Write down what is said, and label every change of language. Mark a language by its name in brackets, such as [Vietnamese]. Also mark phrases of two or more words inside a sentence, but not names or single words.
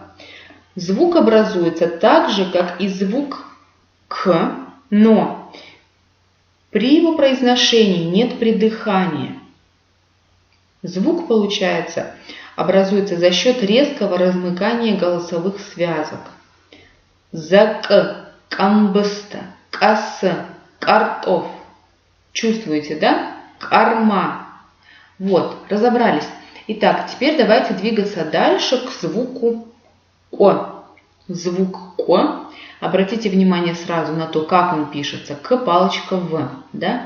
[Russian] Звук образуется так же, как и звук К, но при его произношении нет придыхания. Звук, получается, образуется за счет резкого размыкания голосовых связок. Зак, камбыста, кас, картоф. Чувствуете, да? Корма. Вот, разобрались. Итак, теперь давайте двигаться дальше к звуку О. Звук О. Обратите внимание сразу на то, как он пишется. К, палочка, В. Да?